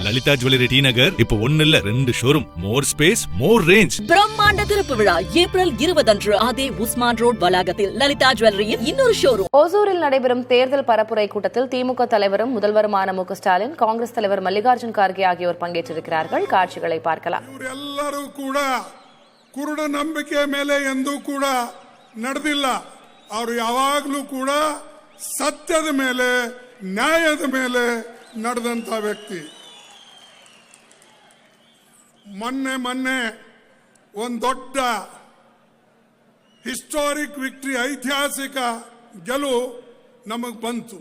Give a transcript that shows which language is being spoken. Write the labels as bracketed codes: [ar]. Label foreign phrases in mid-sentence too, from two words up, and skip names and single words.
[ta] லலிதா ஜுவல்லரி டி நகர் இப்போ 1 இல்ல 2 ஷோரூம், [en] more space, more range. [ta] பிரம்மாண்ட திறப்பு விழா ஏப்ரல் 20 அன்று அதே உஸ்மான் ரோட் வளாகத்தில் லலிதா ஜுவல்லரியின் இன்னொரு ஷோரூம். ஓசூரில் நடைபெறும் தேர்தல் பரப்புரை கூட்டத்தில் திமுக தலைவரும் முதல்வருமான மு.க. ஸ்டாலின், காங்கிரஸ் தலைவர் மல்லிகார்ஜுன் கார்கே ஆகியோர் பங்கேற்றிருக்கிறார்கள். காட்சிகளை பார்க்கலாம். [kn] ಎಲ್ಲರೂ ಕೂಡ ಕುರುಡ ನಂಬಿಕೆ ಮೇಲೆ ಎಂದೂ ಕೂಡ ನಡೆದಿಲ್ಲ. ಅವರು ಯಾವಾಗಲೂ ಕೂಡ ಸತ್ಯದ ಮೇಲೆ, ನ್ಯಾಯದ ಮೇಲೆ ನಡೆದಂತ ವ್ಯಕ್ತಿ. ಮೊನ್ನೆ ಒಂದು ದೊಡ್ಡ [en] historic victory, [kn] ಐತಿಹಾಸಿಕ ಗೆಲುವು ನಮಗೆ ಬಂತು.